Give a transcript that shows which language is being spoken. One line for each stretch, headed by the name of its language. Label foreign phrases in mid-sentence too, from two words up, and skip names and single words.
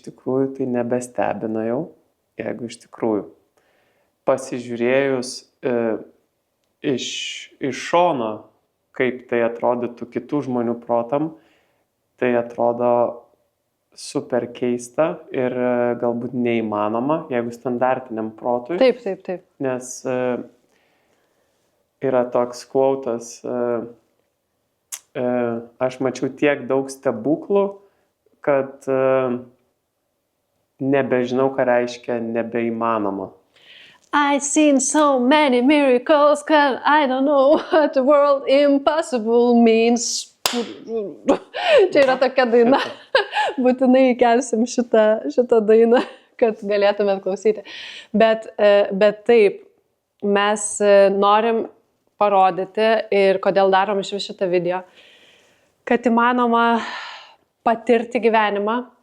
Lithuanian: tikrųjų tai nebestebina jau, jeigu iš tikrųjų pasižiūrėjus iš šono, kaip tai atrodytų kitų žmonių protam, tai atrodo super keista ir galbūt neįmanoma, jeigu standartiniam protui. Taip. Nes yra toks quotas, aš mačiau tiek daug stebuklų, kad nebežinau, ką reiškia nebeįmanoma.
English: I've seen so many miracles, cause I don't know what the word impossible means.
Lithuanian: Čia yra tokia daina. Būtinai įkelsim šitą dainą kad galėtumėt klausyti. Bet taip, mes norim parodyti ir kodėl darom iš šitą video, kad įmanoma patirti gyvenimą